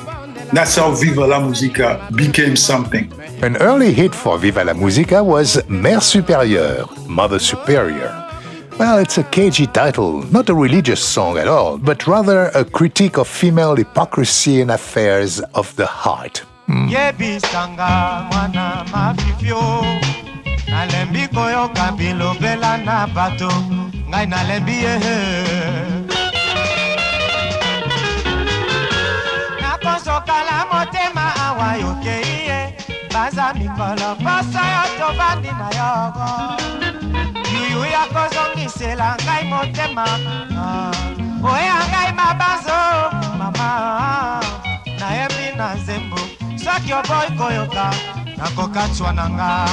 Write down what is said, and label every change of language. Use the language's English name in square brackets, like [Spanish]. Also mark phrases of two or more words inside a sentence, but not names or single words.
[English] That's how Viva la Musica became something. An early hit for Viva la Musica was Mère Supérieure, Mother Superior. Well, it's a cagey title, not a religious song at all, but rather a critique of female hypocrisy in affairs of the heart. [Lingala] Yebisanga mwana mafifio nalembi koyoka bilobela na bato ngai nalembi nakosokala motema awa yokeiye baza mikolo poso yo tovandi na yoko yuyu yakozongisela ngai motema oya ngai mabazo mama nayembi na nzembo soki oboyi koyoka nakokatswa na nga